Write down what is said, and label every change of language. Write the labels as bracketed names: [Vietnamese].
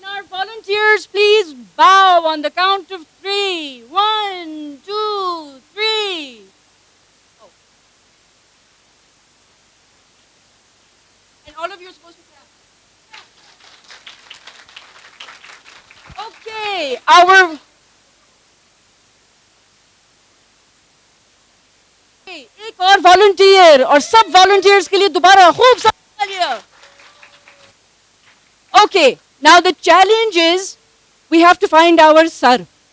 [English] volunteers, please bow on the count of 3. 1, 2, 3. Oh. And all of you are supposed to clap. Okay, our [Hindi] एक और volunteer और सब volunteers के लिए दोबारा खूब सारी तालियां. [English] Okay, now the challenge is we have to find our sir.